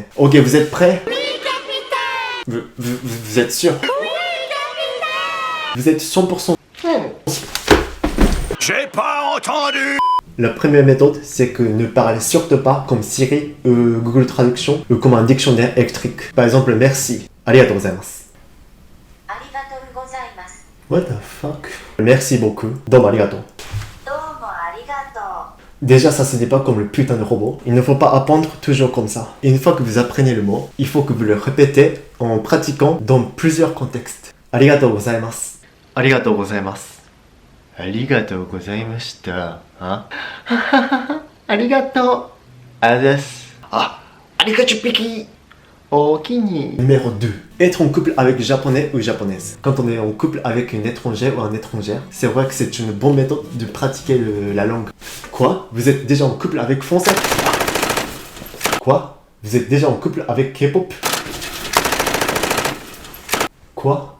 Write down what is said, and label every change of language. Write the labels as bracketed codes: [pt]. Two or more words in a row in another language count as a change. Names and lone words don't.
[fr] Ok, vous êtes prêts? Oui, capitaine. Vous êtes sûr? Oui, capitaine. Vous êtes 100%. J'ai pas entendu. La première méthode, c'est que ne parlez surtout pas comme Siri, Google Traduction ou comme un dictionnaire électrique. Par exemple, merci. [ja] ありがとうございます. [en] What the fuck? [fr] Merci beaucoup. [ja] どうもありがとう. [fr] Déjà, ça se dit pas comme le putain de robot. Il ne faut pas apprendre toujours comme ça. Une fois que vous apprenez le mot, il faut que vous le répétez en pratiquant dans plusieurs contextes. [ja] ありがとうございます。ありがとうございます。ありがとうございました. Hein? Arigatou. Adesu. Ah, arigatou piki. Okini. [fr] Numéro 2. Être en couple avec japonais ou japonaise. Quand on est en couple avec une étrangère ou un étrangère, c'est vrai que c'est une bonne méthode de pratiquer la langue. Quoi? Vous êtes déjà en couple avec français? Quoi? Vous êtes déjà en couple avec K-pop? Quoi?